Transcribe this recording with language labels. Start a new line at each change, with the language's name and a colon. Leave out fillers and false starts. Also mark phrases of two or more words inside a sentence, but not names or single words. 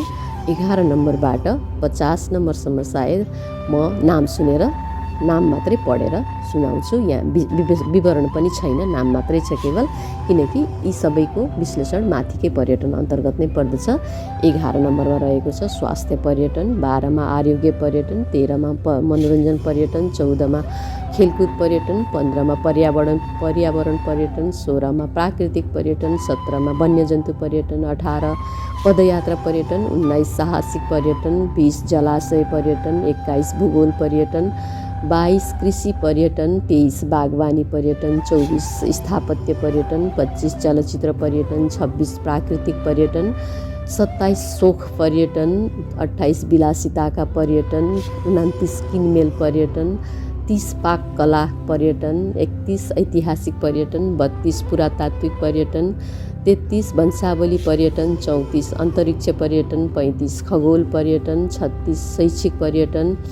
Nepali: 11 नम्बरबाट 50 नम्बरसम्म सायद म नाम सुनेर नाम मात्रै पढेर सुनाउँछु। यहाँ विवरण पनि छैन, नाम मात्रै छ केवल, किनकि यी सबैको विश्लेषण माथिकै पर्यटन अन्तर्गत नै पर्दछ। 11 नम्बरमा रहेको छ स्वास्थ्य पर्यटन, 12मा आरोग्य पर्यटन, 13मा मनोरञ्जन पर्यटन, 14मा खेलकुद पर्यटन, 15मा पर्यावरण पर्यटन, 16मा प्राकृतिक पर्यटन, 17मा वन्यजन्तु पर्यटन, 18 पदयात्रा पर्यटन, 19 साहसिक पर्यटन, 20 जलाशय पर्यटन, 21 भूगोल पर्यटन, 22 कृषि पर्यटन, 23 बागवानी पर्यटन, 24 स्थापत्य पर्यटन, 25 चलचित्र पर्यटन, 26 प्राकृतिक पर्यटन, 27 शोक पर्यटन, 28 विलासिताका पर्यटन, 29 किनमेल पर्यटन, 30 पाक कला पर्यटन, 31 ऐतिहासिक पर्यटन, 32 पुरातात्विक पर्यटन, 33 वंशावली पर्यटन, 34 अन्तरिक्ष पर्यटन, 35 खगोल पर्यटन, 36 शैक्षिक पर्यटन,